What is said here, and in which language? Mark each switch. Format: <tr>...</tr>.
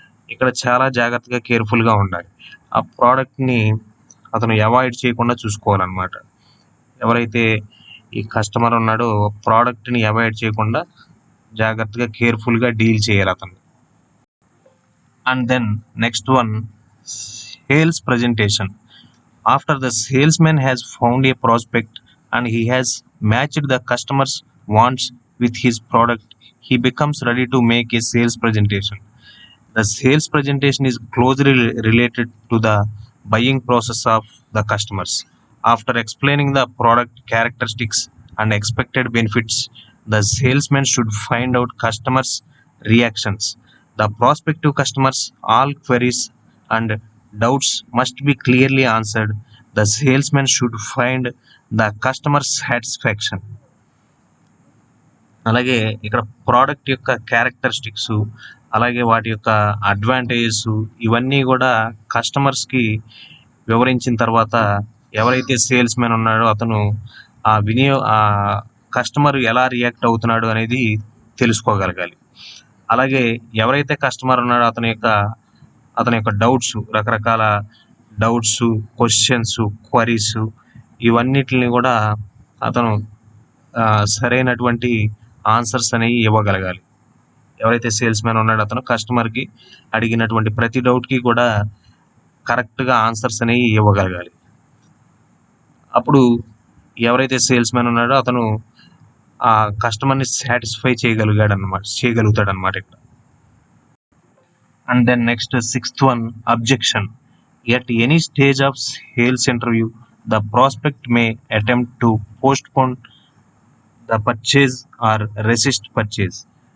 <te>ఇక్కడ చాలా జాగ్రత్తగా కేర్ఫుల్గా ఉండాలి. ఆ ప్రోడక్ట్ని అతను అవాయిడ్ చేయకుండా చూసుకోవాలన్నమాట. ఎవరైతే ఈ కస్టమర్ ఉన్నాడో ప్రోడక్ట్ని అవాయిడ్ చేయకుండా జాగ్రత్తగా కేర్ఫుల్గా డీల్ చేయాలి అతను.</te> <en>And then next one sales presentation. After the salesman has found a prospect and he has matched the customer's wants with his product, he becomes ready to make a sales presentation. The sales presentation is closely related to the buying process of the customers. After explaining the product characteristics and expected benefits, the salesman should find out customers' reactions. The prospective customers' all queries and doubts must be clearly answered. The salesman should find the customer satisfaction.</en> <te>అలాగే ఇక్కడ product యొక్క characteristics, అలాగే వాటి యొక్క advantages ఇవన్నీ కూడా కస్టమర్స్కి వివరించిన తర్వాత ఎవరైతే సేల్స్ మ్యాన్ ఉన్నాడో అతను ఆ కస్టమర్ ఎలా రియాక్ట్ అవుతున్నాడు అనేది తెలుసుకోగలగాలి. అలాగే ఎవరైతే కస్టమర్ ఉన్నాడో అతని యొక్క డౌట్స్, రకరకాల డౌట్స్, క్వశ్చన్స్, క్వరీస్ ఇవన్నిటిని కూడా అతను సరైనటువంటి ఆన్సర్స్ అనేవి ఇవ్వగలగాలి. ఎవరైతే సేల్స్ మ్యాన్ ఉన్నాడో అతను కస్టమర్కి అడిగినటువంటి ప్రతి డౌట్కి కూడా కరెక్ట్గా ఆన్సర్స్ అనేవి ఇవ్వగలగాలి. అప్పుడు ఎవరైతే సేల్స్ మ్యాన్ ఉన్నాడో అతను ఆ కస్టమర్ని సాటిస్ఫై చేయగలుగుతాడనమాట ఇక్కడ.</te> <en>And then next sixth one, objection. At any stage of sales interview, the prospect may attempt to postpone the purchase or resist purchase.</en>